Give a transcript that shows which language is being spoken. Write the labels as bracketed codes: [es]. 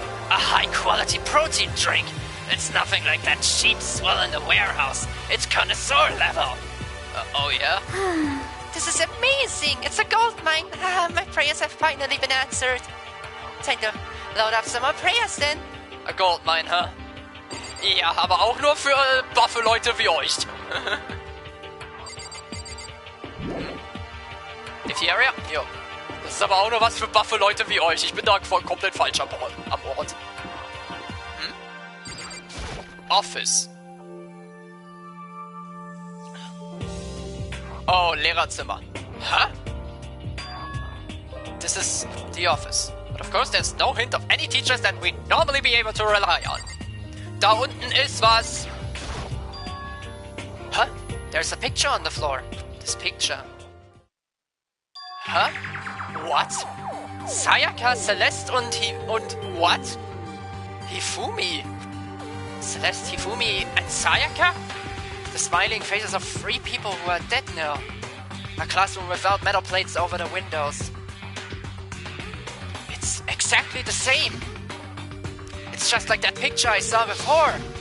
[en] A high-quality protein drink. It's nothing like that cheap swill in the warehouse. It's connoisseur level. Oh yeah? This is amazing. It's a gold mine. My prayers have finally been answered. Time to load up some more prayers then. A gold mine, huh? [de] Ja, aber auch nur für buffe Leute wie euch. Diphtheria? Jo. Das ist aber auch nur was für buffe Leute wie euch. Ich bin da voll komplett falsch am Ort. [en] Office. [de] Oh, Lehrerzimmer. Huh? [en] This is the office. But of course there's no hint of any teachers that we'd normally be able to rely on. [de] Da unten ist was. [en] Huh? There's a picture on the floor. This picture. Huh? What? [de] Sayaka, Celeste und [en] what? Hifumi. Celeste, Hifumi, and Sayaka? The smiling faces of 3 people who are dead now. A classroom without metal plates over the windows. It's exactly the same. It's just like that picture I saw before.